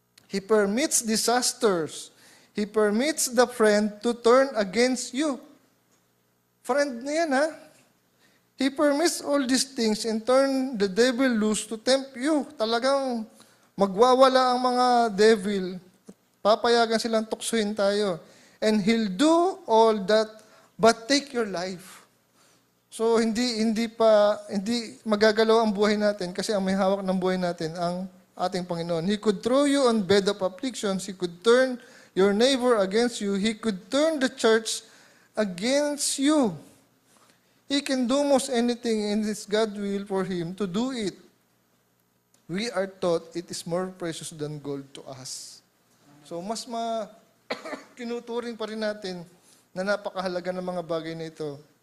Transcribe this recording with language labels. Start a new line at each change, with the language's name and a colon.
English: He permits disasters. He permits the friend to turn against you.
Filipino: Friend na yan ha.
English: He permits all these things and turn the devil loose to tempt you.
Filipino: Talagang magwawala ang mga devil. Papayagan silang tuksuhin tayo.
English: And he'll do all that but take your life.
Filipino: So hindi magagalaw ang buhay natin kasi ang may hawak ng buhay natin ang ating Panginoon.
English: He could throw you on bed of afflictions. He could turn your neighbor against you. He could turn the church against you. He can do most anything, and it's God's will for him to do it. We are taught it is more precious than gold to us.
Filipino: So mas kinuturing pa rin natin na napakahalaga ng mga bagay na ito.